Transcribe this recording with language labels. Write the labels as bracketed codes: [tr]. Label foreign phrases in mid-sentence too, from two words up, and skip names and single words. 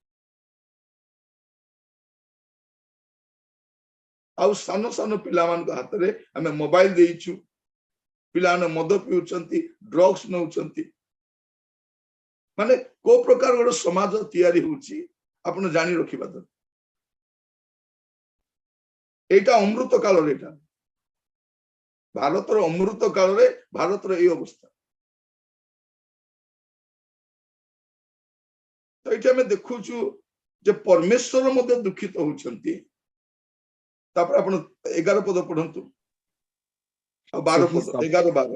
[or] ଆଉ ସାନ ସାନ ପିଲାମାନଙ୍କ ହାତରେ ଆମେ ମୋବାଇଲ ଦେଇଛୁ, ପିଲାମାନେ ମଦ ପିଉଛନ୍ତି, ଡ୍ରଗ୍ସ ନେଉଛନ୍ତି। ମାନେ କୋଉ ପ୍ରକାର ଗୋଟେ ସମାଜ ତିଆରି ହଉଛି ଆପଣ ଜାଣି ରଖିବା ଦରକାର। এইটা অমৃত কাଳରେ, ଏଇଟା ଭାରତର ଅମୃତ କାଳରେ ଭାରତର এই ଅବସ୍ଥା। ତ ଏଇଠି ଆମେ ଦେଖୁଛୁ ଯେ ପରମେଶ୍ୱର ମଧ୍ୟ ଦୁଃଖିତ ହଉଛନ୍ତି। ତାପରେ ଆପଣ 11 ପଦ ପଢନ୍ତୁ ଆଉ 12 ପଦ, 11 12।